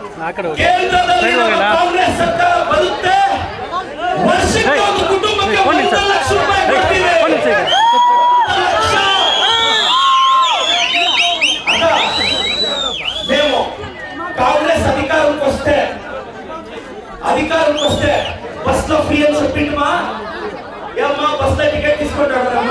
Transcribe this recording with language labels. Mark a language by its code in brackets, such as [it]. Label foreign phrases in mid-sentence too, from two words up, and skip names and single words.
[kn] ಕೇಂದ್ರದಲ್ಲಿ ಕಾಂಗ್ರೆಸ್ ಸರ್ಕಾರ ಬರುತ್ತೆ, ವರ್ಷಕ್ಕೆ ಒಂದು ಕುಟುಂಬಕ್ಕೆ 1 ಲಕ್ಷ ರೂಪಾಯಿ ಕೊಡ್ತೀವಿ. [te] మేము కాంగ్రెస్ అధికారంకి వస్తే బస్ లో ఫ్రీ అని చెప్పిండమా? ఏమ్మా బస్ లో టికెట్ తీసుకుంటాడమ్మా?